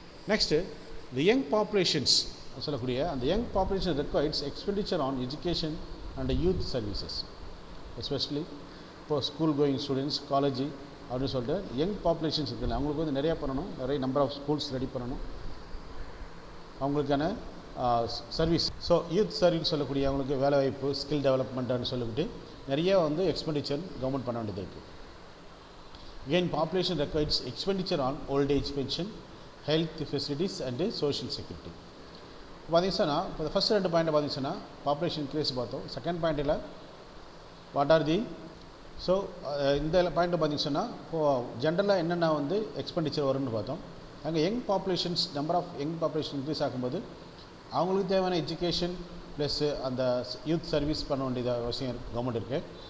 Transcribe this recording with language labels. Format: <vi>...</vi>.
<ta>Next தி young populations சொல்லக்கூடிய அந்த</ta> <en>young population requires expenditure on education and youth services,</en> <ta>especially இப்போ school going students, college அப்படின்னு சொல்லிட்டு young populations இருக்குல்ல, அவங்களுக்கு வந்து நிறையா பண்ணணும், நிறைய நம்பர் ஆஃப் ஸ்கூல்ஸ் ரெடி பண்ணணும், அவங்களுக்கான சர்வீஸ். ஸோ யூத் சர்வீஸ் சொல்லக்கூடிய அவங்களுக்கு வேலைவாய்ப்பு, ஸ்கில் டெவலப்மெண்ட்னு சொல்லிவிட்டு நிறைய வந்து எக்ஸ்பெண்டிச்சர் கவர்மெண்ட் பண்ண வேண்டியது இருக்குது.</ta> <en>Again, population requires expenditure on old age pension, health facilities and social security.</en> <ta>பார்த்தீங்கன்னா இப்போ ஃபஸ்ட் 2 பாயிண்ட் பார்த்தீங்கன்னா பாப்புலேஷன் இன்க்ரீஸ் பார்த்தோம். செகண்ட் பாயிண்டில் வாட் ஆர் தி ஸோ இந்த பாயிண்ட் பார்த்தீங்கன்னா இப்போது ஜென்ரலாக என்னென்ன வந்து எக்ஸ்பெண்டிச்சர் வரும்னு பார்த்தோம். அங்கே young populations number of young population increase ஆகும்போது அவங்களுக்கு தேவையான எஜுகேஷன் ப்ளஸ் அந்த யூத் சர்வீஸ் பண்ண வேண்டியது அவசியம் கவர்மெண்ட் இருக்குது.</ta>